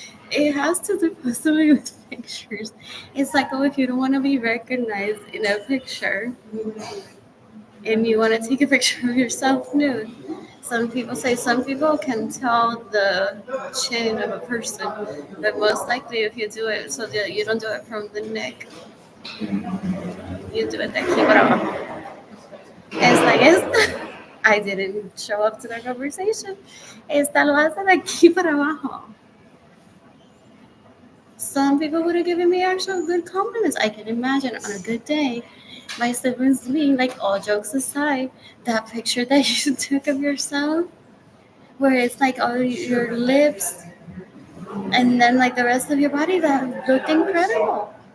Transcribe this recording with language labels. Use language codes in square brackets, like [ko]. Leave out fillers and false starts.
[en] It has to do possibly with pictures. It's like, oh, if you don't want to be recognized in a picture and you want to take a picture of yourself nude, some people can tell the chin of a person, but most likely if you do it so that you don't do it from the neck, you do it [es] de aquí para abajo. [en] It's like, I didn't show up to that conversation. [es] Esta lo hace de aquí para abajo. [en] Some people would have given me actual good compliments. I can imagine on a good day, my siblings being like, all jokes aside, that picture that you took of yourself, where it's like all your lips and then like the rest of your body, that looked incredible.